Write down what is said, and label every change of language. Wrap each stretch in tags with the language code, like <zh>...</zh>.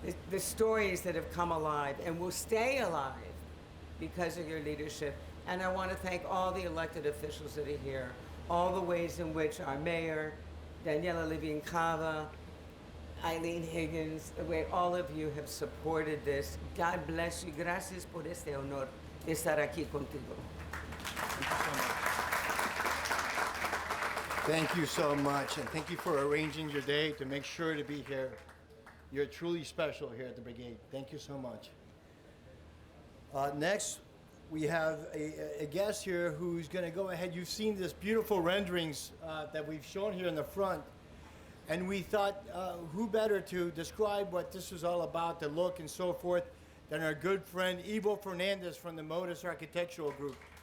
<en>The stories that have come alive and will stay alive because of your leadership. And I want to thank all the elected officials that are here, all the ways in which our mayor, Daniela Livian-Cava, Eileen Higgins, the way all of you have supported this. God bless you.</en> <es>Gracias por este honor de estar aquí contigo.</es> <en>Thank you so much, and thank you for arranging your day to make sure to be here. You're truly special here at the Brigade. Thank you so much. Next, we have a guest here who's going to go ahead. You've seen this beautiful renderings that we've shown here in the front, and we thought, who better to describe what this is all about, the look and so forth, than our good friend Ivo Fernandez from the Modus Architectural Group.</en>